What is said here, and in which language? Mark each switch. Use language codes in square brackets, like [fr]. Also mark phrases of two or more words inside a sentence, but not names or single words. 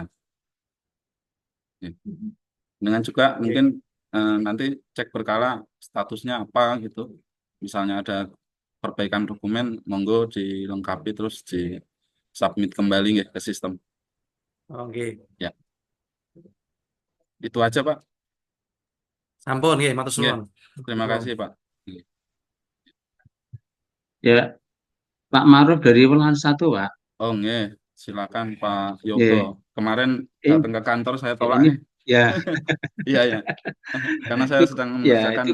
[id] Nggih. Dengan juga Oke. mungkin nanti cek berkala statusnya apa gitu. Misalnya ada perbaikan dokumen, monggo dilengkapi terus di submit kembali nggih ke sistem. Oke. Ya, itu aja Pak. [jv] Sampun, nggih, matur Nggih. suwun. [id] Terima kasih Pak. Nggih. Ya, Pak Maruf dari Ulangan Satu, Pak. Oh nggih, silakan Pak Yogo. Ya, Kemarin ini, datang ke kantor saya tolak ini nih. ya Iya ya, karena saya itu sedang ya mengerjakan